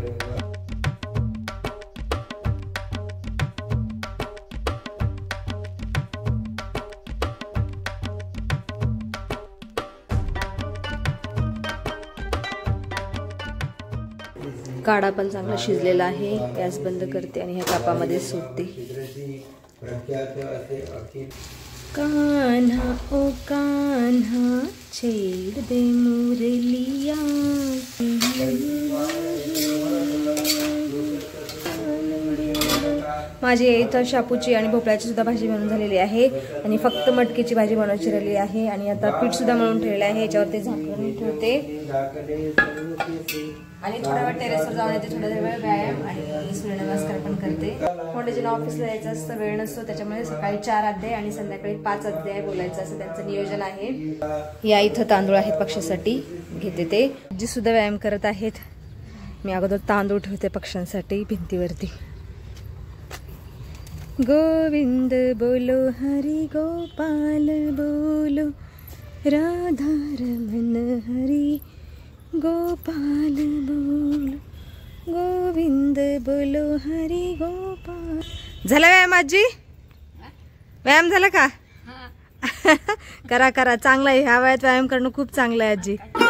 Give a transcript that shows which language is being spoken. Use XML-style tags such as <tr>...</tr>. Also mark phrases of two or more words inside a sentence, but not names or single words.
<mr>काढा पण चांगला शिजलेला आहे, गॅस बंद करते आणि ह्या कापामध्ये सोडते।</mr> <hi>कान्हा ओ कान्हा छेड दे मुरलिया,</hi> <mr>माझी इथं शापूची आणि भोपळ्याची सुद्धा भाजी बनवून झालेली आहे आणि फक्त मटकीची भाजी बनवायची राहिली आहे। आणि आता पीठ सुद्धा मळून ठेवले आहे, याच्यावरती झाकून ठेवते आणि थोडा वेळ टेरेसवर जाऊन येते, थोडा वेळ व्यायाम आणि सूर्यनमस्कार पण करते। फोंडेजीला ऑफिसला जायचं असतं, वेळ नसतो, त्याच्यामुळे सकाळी 4 अध्याय आणि संध्याकाळी 5 अध्याय बोलायचं असं त्यांचं नियोजन आहे। या इथं तांदूळ आहेत पक्ष्यासाठी, घेते ते। जी सुद्धा व्यायाम करत आहेत, मी अगोदर तांदूळ ठेवते पक्ष्यांसाठी भिंतीवरती।</mr> <hi>गोविंद बोलो हरि गोपाल बोलो, राधा रमन हरि गोपाल बोलो, गोविंद बोलो हरि गोपाल।</hi> <mr>झाला व्यायाम आजी? व्यायाम झाला का? करा करा, चांगला आहे, ह्या वयात व्यायाम करणं खूप चांगलं आहे आजी।</mr>